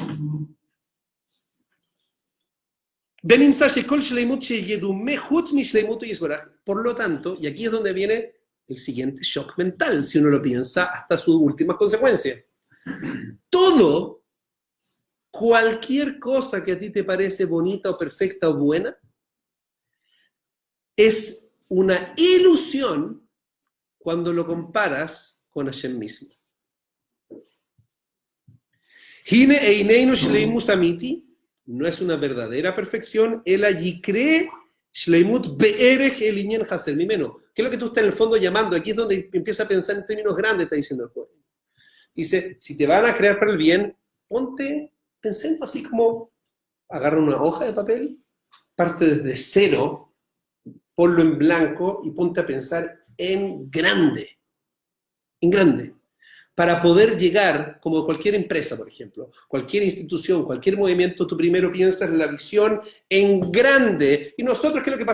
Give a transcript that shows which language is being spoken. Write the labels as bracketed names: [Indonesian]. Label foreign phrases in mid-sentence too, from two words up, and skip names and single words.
[Spanish] Por lo tanto, y aquí es donde viene el siguiente shock mental, si uno lo piensa hasta sus últimas consecuencias. Todo, cualquier cosa que a ti te parece bonita o perfecta o buena, es una ilusión cuando lo comparas con Hashem mismo. [Hebrew] הנה עינינו שלמות אמיתי, [Spanish] no es una verdadera perfección, él allí cree [Hebrew] שלמות בערך אל ענין החסר ממנו. [Spanish] ¿Qué es lo que tú estás en el fondo llamando? Aquí es donde empieza a pensar en términos grandes, está diciendo el joven. Dice, si te van a crear para el bien, pensemos así como, agarra una hoja de papel, parte desde cero, ponlo en blanco y ponte a pensar en grande, para poder llegar, como cualquier empresa, por ejemplo, cualquier institución, cualquier movimiento, tú primero piensas la visión en grande, y nosotros, ¿qué es lo que pasa?